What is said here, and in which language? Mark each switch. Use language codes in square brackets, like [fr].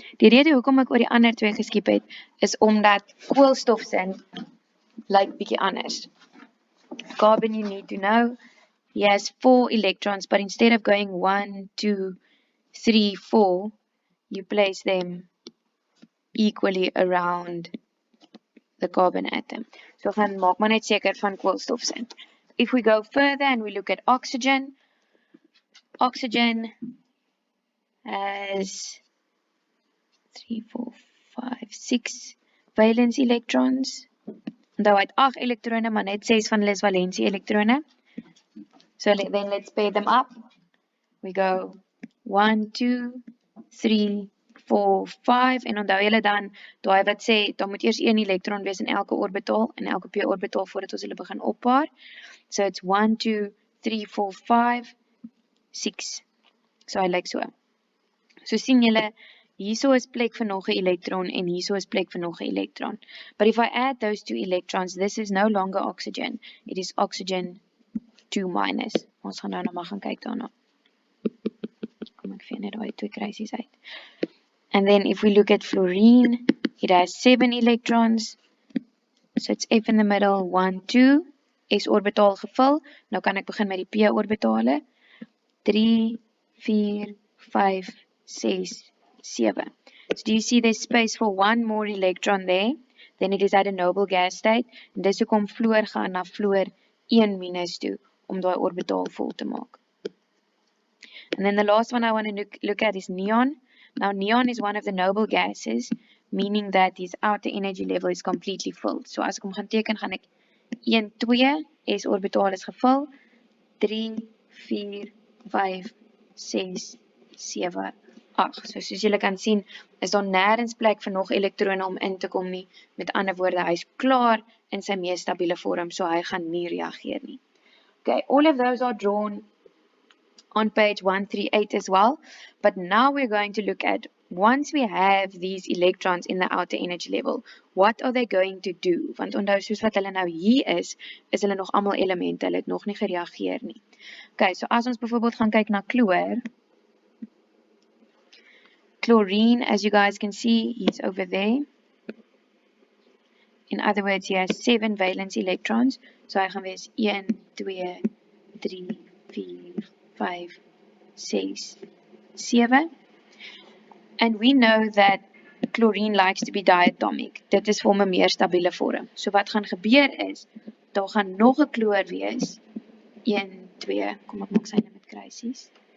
[af] Die rede hoekom ek oor die ander 2 geskiep het, is omdat koolstofsin lyk bietjie anders. [en] Carbon, you need to know, he has 4 electrons, but instead of going 1, 2, 3, 4, you place them equally around the carbon atom. [af] So gaan maak maar net seker van koolstofsin. [en] If we go further and we look at oxygen, oxygen has 3, 4, 5, 6 valence electrons. [af] Onthou hy het 8 elektrone, maar net 6 van hulle is valensie elektrone. [en] So then let's pair them up. We go [af] 1, 2, 3, 4, 5 en onthou julle dan daai wat sê daar moet eers een elektron wees in elke orbitaal en elke p orbitaal voordat ons hulle begin oppaar. [en] So it's 1, 2, 3, 4, 5, 6. [af] So hy lyk so. So sien julle hierso is plek vir nog 'n elektron en hierso is plek vir nog 'n elektron. [en] But if I add those two electrons, this is no longer oxygen. It is oxygen 2 minus. [af] Ons gaan nou nog maar gaan kyk daarna. Kom ek vee net daai twee kruisies uit. [en] And then if we look at fluorine, it has 7 electrons. So it's F in the middle, 1, 2. [af] S orbitaal gevul. Nou kan ek begin met die p orbitale. 3, 4, 5, 6, 7. [en] So do you see there's space for one more electron there? Then it is at a noble gas state. [af] En dis hoekom fluor gaan na fluor 1 minus toe om daai orbitaal vol te maak. [en] And then the last one I want to look at is neon. Now neon is one of the noble gases, meaning that its outer energy level is completely filled. [af] So as ek hom gaan teken, gaan ek 1, 2, S orbitaal is gevul, 3, 4, 5, 6, 7, 8. So soos julle kan sien, is daar nêrens plek vir nog elektrone om in te kom nie. Met ander woorde, hy is klaar in sy mees stabiele vorm, so hy gaan nie reageer nie. [en] Okay, all of those are drawn on page 138 as well. But now we're going to look at, once we have these electrons in the outer energy level, what are they going to do? [af] Want onthou, soos wat hulle nou hier is hulle nog allemaal elemente, hulle het nog nie gereageer nie. [en] Okay, so [af] as ons bijvoorbeeld gaan kyk na chloor, [en] chlorine, as you guys can see, he's over there. In other words, he has 7 valence electrons. [af] So hy gaan wees [en] 1, 2, 3, 4, 5, 6, 7. And we know that chlorine likes to be diatomic. [af] Dit is vir hom 'n meer stabiele vorm. So wat gaan gebeur is, daar gaan nog 'n chloor wees. 1, 2, kom ek maak syne met kruisies.